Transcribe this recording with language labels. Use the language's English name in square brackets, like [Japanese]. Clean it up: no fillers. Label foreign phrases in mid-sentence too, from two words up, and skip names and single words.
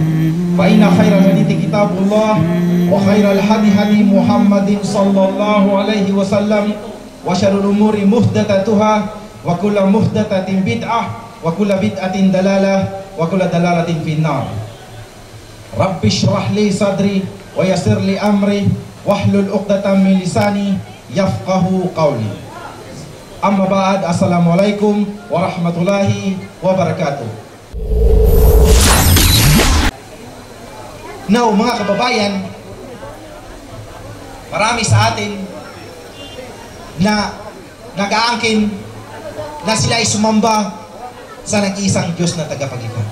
[Arabic] فإن خير الحديث كتاب الله، وخير الهدي هدي محمد صلى الله عليه وسلم، وشر الأمور محدثاتها، وكل محدثة بدعة، وكل بدعة ضلالة، وكل ضلالة في النار. رب اشرح لي صدري ويسر لي أمري واحلل عقدة من لساني يفقهوا قولي. أما بعد، السلام عليكم ورحمة الله وبركاته. [Filipino] Now, mga kababayan, marami sa atin na nag-aangkin na sila ay sumamba sa nag-iisang Diyos na tagapagligtas.